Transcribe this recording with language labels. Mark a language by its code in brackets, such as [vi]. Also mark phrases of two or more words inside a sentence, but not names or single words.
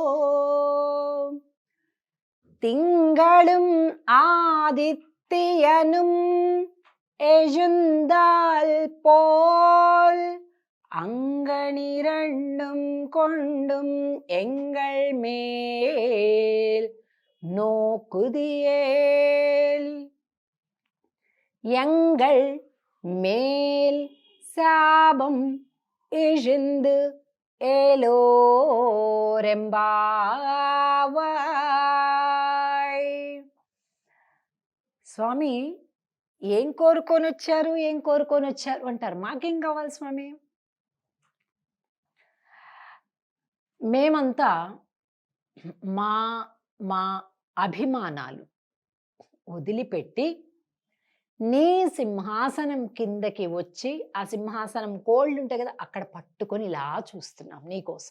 [ta] திங்களும் ஆதித்யனும் எழுந்தால் போல் அங்கனிரண்டும் கொண்டும் எங்கள் மேல் நோக்குதியேல். எங்கள் மேல் சாபம் இழிந்து ஏலோர் எம்பாவாய். [te] స్వామి ఏం కోరుకొని వచ్చారు, ఏం కోరుకొని వచ్చారు అంటారు. మాకేం కావాలి స్వామి? మేమంతా మా మా అభిమానాలు వదిలిపెట్టి నీ సింహాసనం కిందకి వచ్చి, ఆ సింహాసనం కోళ్ళు ఉంటాయి కదా, అక్కడ పట్టుకొని ఇలా చూస్తున్నాం నీకోసం.